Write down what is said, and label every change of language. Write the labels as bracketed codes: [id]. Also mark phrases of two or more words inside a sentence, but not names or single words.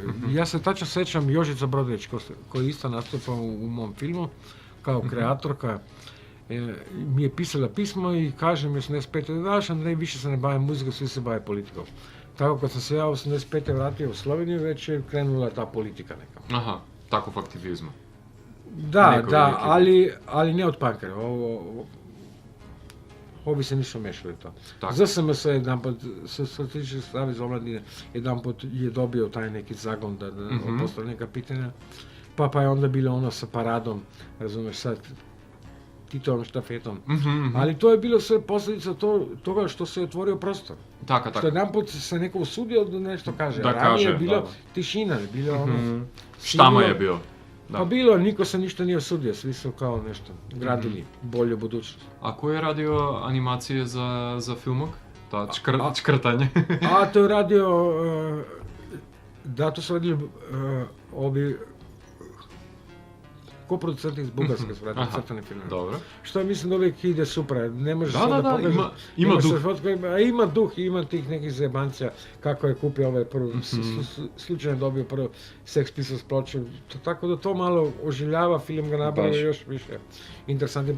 [sr] Ja se tačno sećam Jožica Brodović, koja je isto nastupa u mom filmu, kao kreatorka. Mi je pisala pismo i kaže mi 85. Daš, Andrej, više se ne bavim muzikom, svi se bave politikom. Tako kad sam se ja 85. vratio u Sloveniju, već je krenula ta politika neka. [mk] Аха, таков активизма. [sr] Da, ali ne od punkera. Ovi se nisu mešali to. ZSMS jedanput, Socijalistički savez omladine, jedanput je dobio taj neki zagon da postavlja neka pitanja. Pa je onda bilo ono sa paradom, razumeš, sad Titovom štafetom. Ali to je bilo sve posljedica toga što se je otvorio prostor. [mk] Така. [sr] Što jedanput se neko usudio da nešto kaže. Da Ranije kaže, je bilo da. tišina, bilo ono... Штама je bio. Pa bilo, niko se ništa nije usudio, svi su kao nešto gradili bolju budućnost. [mk] А кој е радио анимација за филмок? Тоа чкртање. [sr] A to je radio, da, to su radili ovi koproducenti iz Bugarske su radili crtane filme. Dobro. Što mislim da uvijek ide super, ne možeš Da, sad da, da pokažeš. ima duh. Ima duh, ima tih nekih zajebancija, kako je kupio ovaj prvo, slučajno dobio prvo Sex Pistols ploču, tako da to malo oživljava, film ga napravio još više interesantnim.